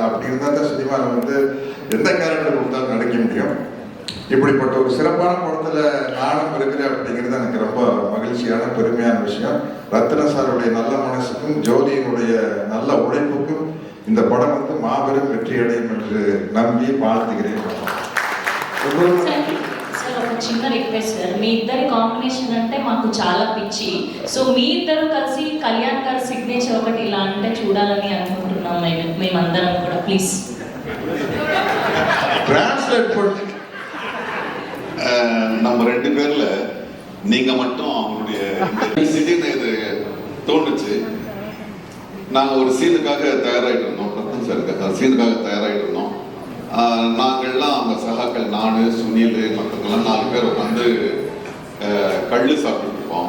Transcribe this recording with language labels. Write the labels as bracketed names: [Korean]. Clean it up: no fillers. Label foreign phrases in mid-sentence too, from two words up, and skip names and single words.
[Tamil] அப்படி இருந்தா தான் சினிமாவில் வந்து எந்த கேரக்டர் கொடுத்தாலும் நடிக்க முடியும். இப்படிப்பட்ட ஒரு சிறப்பான படத்துல நானும் இருக்கிறேன் அப்படிங்கிறது எனக்கு ரொம்ப மகிழ்ச்சியான பெருமையான விஷயம். ரத்ன சாருடைய நல்ல மனசுக்கும் ஜோதியினுடைய நல்ல உழைப்புக்கும் இந்த படம் வந்து மாபெரும் வெற்றி அடையும் என்று நம்பி வாழ்த்துகிறேன். [Telugu] చిన్న రిక్వెస్ట్ సార్, మీ ఇద్దరి కాంబినేషన్ అంటే మాకు చాలా పిచ్చి. సో మీ ఇద్దరు కలిసి కళ్యాణ్ గారి సిగ్నేచర్ ఒకటి ఇలా అంటే చూడాలని అనుకుంటున్నాం మేమందరం కూడా. ప్లీజ్ [Tamil] டிரான்ஸ்லேட் பண்ணி நம்ம 2 பேர்ல நீங்க மட்டும் அவங்களுடைய திடீர்னு இது தோணுச்சு. நாங்க ஒரு சீனுக்காக தயாராகிட்டு இருந்தோம். ரத்தன் சார் சீனுக்காக தயாராகிட்டு இருந்தோம். நாங்கள்லாம் அவங்க சகாக்கள், நான், சுனில், மற்றவங்கெல்லாம் 4 பேர் உட்காந்து கள்ளு சாப்பிட்டு இருப்போம்.